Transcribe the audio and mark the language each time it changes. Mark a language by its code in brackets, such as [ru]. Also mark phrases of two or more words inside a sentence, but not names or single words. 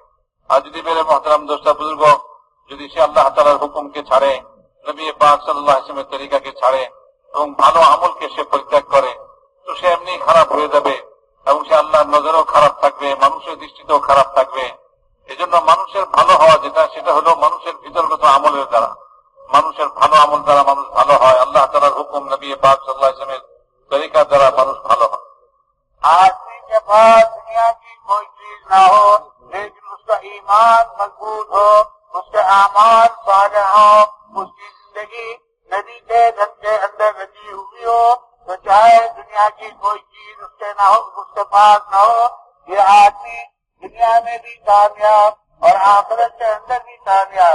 [bn] আর যদি [ur] میرے محترم دوست بزرگ, [bn] যদি সে আল্লাহ তাআলার হুকুমকে ছাড়ে, নবী পাক [ar] صلى الله عليه وسلم [bn] তরিকাকে ছাড়ে এবং ভালো আমলকে সে পরিত্যাগ করে তো সে এমনি খারাপ হয়ে যাবে এবং সে আল্লাহর নজরেও খারাপ থাকবে, মানুষের দৃষ্টিতেও খারাপ থাকবে. এজন্য মানুষের ভালো হওয়া যেটা, সেটা হলো মানুষের ভিতরগত আমলের দ্বারা, মানুষের ভালো আমল দ্বারা মানুষ ভালো হয়, আল্লাহ তাআলার হুকুম, নবী পাক [ar] صلى الله عليه وسلم [bn] তরিকা দ্বারা মানুষ ভালো হয়. [ur] آدمی کے پاس دنیا کی کوئی چیز نہ ہو لیکن اس کا ایمان مضبوط ہو، اس کے اعمال صالح ہو، اس کی زندگی نبی کے دھن کے اندر رچی ہوئی ہو تو چاہے دنیا کی کوئی چیز اس کے نہ ہو، اس کے پاس نہ ہو، یہ آدمی دنیا میں بھی کامیاب اور آخرت کے اندر بھی کامیاب.